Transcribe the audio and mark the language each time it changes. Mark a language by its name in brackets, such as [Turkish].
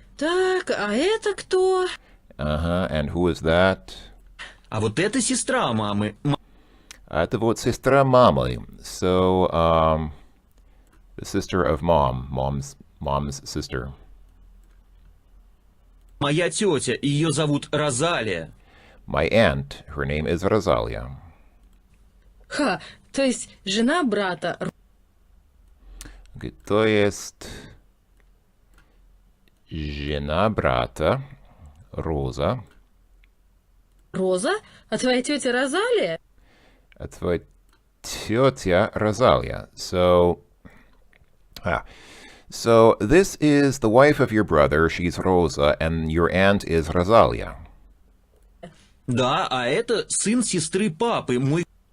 [Russian] Так, а это кто? [English] Uh-huh. And who is that? [Russian] А вот это сестра мамы. Это вот сестра мамы. [English] So, the sister of mom's sister. [Russian] Моя тетя, ее зовут Розалия. [English] My aunt, her name is Rosalia. [Russian] Ха, то есть жена брата. Okay, то есть жена брата Роза. Роза? А твоя тетя Розалия? А твоя тетя Розалия. So [English] So this is the wife of your brother, she's Rosa, and your aunt is Rosalia. [Russian] Да, а это сын сестры папы, мой